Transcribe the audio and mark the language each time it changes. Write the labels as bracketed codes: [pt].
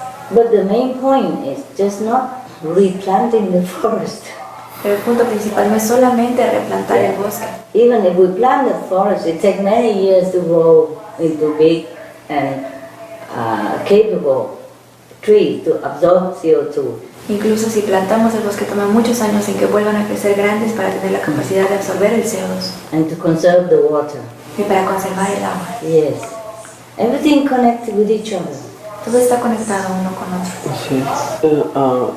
[en] But the main point is just not replanting the forest. [es] Pero el punto principal no es solamente replantar el bosque. [en] Even if we plant the forest, it takes many years to grow into big and capable trees to absorb CO2. [es] Incluso si plantamos el bosque toma muchos años en que vuelvan a crecer grandes para tener la capacidad de absorber el CO2 [en] And to conserve the water. [es] y para conservar el agua. [en] Yes. Everything connected with each other. [es] Todo está conectado uno con otro.